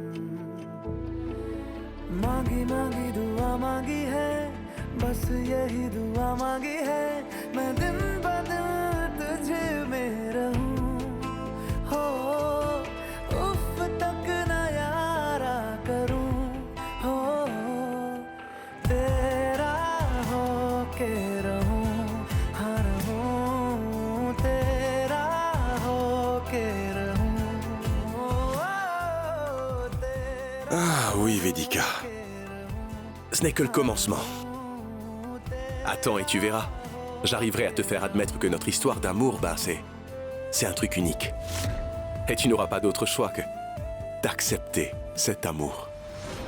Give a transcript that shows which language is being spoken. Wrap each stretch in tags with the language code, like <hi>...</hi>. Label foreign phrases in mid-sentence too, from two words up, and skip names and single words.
<hi>मांगी मांगी दुआ मांगी है बस यही दुआ मांगी है मैं दिन ब दिन तुझे में रहूं हो उफ तक न यारा करूं हो तेरा हो के रहूं हर हूं तेरा हो के रहूं तेरा</hi> <fr>Ah oui, Vedika. Ce n'est que le commencement. Attends et tu verras. J'arriverai à te faire admettre que notre histoire d'amour, c'est un truc unique. Et tu n'auras pas d'autre choix que d'accepter cet amour.</fr>